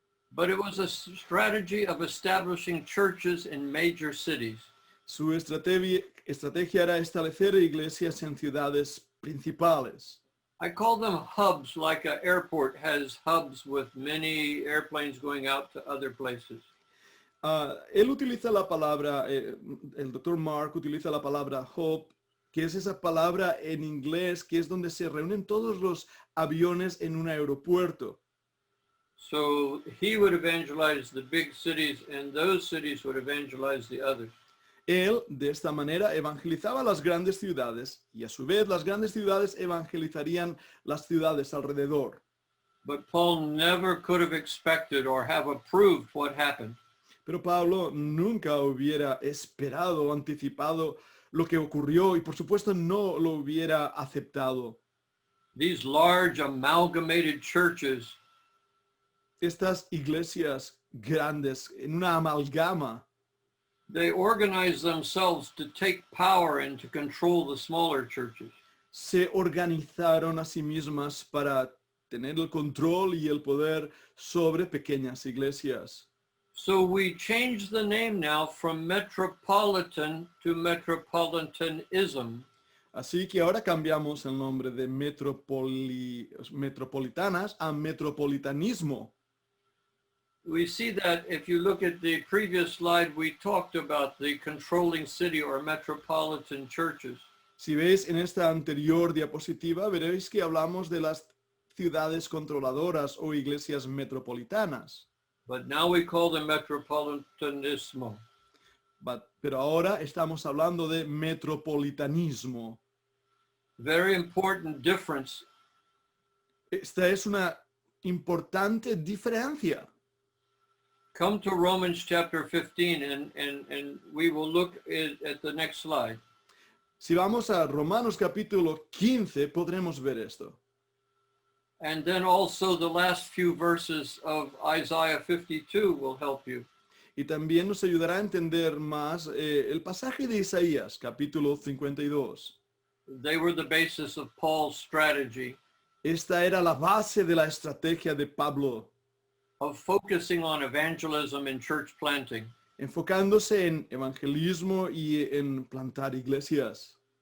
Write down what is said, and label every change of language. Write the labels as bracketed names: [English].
[English] But it was a strategy of establishing churches in major cities. [Spanish] Su estrategia era establecer iglesias en ciudades principales. [English] I call them hubs, like an airport has hubs with many airplanes going out to other places. [Spanish] Él utiliza la palabra, el Dr. Mark utiliza la palabra hub, que es esa palabra en inglés que es donde se reúnen todos los aviones en un aeropuerto. [English] So he would evangelize the big cities, and those cities would evangelize the others. [Spanish] Él, de esta manera, evangelizaba las grandes ciudades y a su vez las grandes ciudades evangelizarían las ciudades alrededor. [English] But Paul never could have expected or have approved what happened. [Spanish] Pero Pablo nunca hubiera esperado o anticipado lo que ocurrió y por supuesto no lo hubiera aceptado. [English] These large amalgamated churches, [Spanish] Estas iglesias grandes en una amalgama, [English] they organize themselves to take power and to control the smaller churches. [Spanish] se organizaron a sí mismas para tener el control y el poder sobre pequeñas iglesias. [English] So we changed the name now from metropolitan to metropolitanism. [Spanish] Así que ahora cambiamos el nombre de metropolitanas a metropolitanismo. [English] We see that if you look at the previous slide, we talked about the controlling city or metropolitan churches. [Spanish] Si veis en esta anterior diapositiva, veréis que hablamos de las ciudades controladoras o iglesias metropolitanas. [English] But now we call them metropolitanismo. [Spanish] Pero ahora estamos hablando de metropolitanismo. [English] Very important difference. [Spanish] Esta es una importante diferencia. [English] Come to Romans chapter 15 and we will look at the next slide. [Spanish] Si vamos a Romanos capítulo 15, podremos ver esto. [English] And then also the last few verses of Isaiah 52 will help you. [Spanish] Y también nos ayudará a entender más el pasaje de Isaías, capítulo 52. [English] They were the basis of Paul's strategy [Spanish] Esta era la base de la estrategia de Pablo, [English] of focusing on evangelism and church planting [Spanish] enfocándose en evangelismo y en plantar iglesias,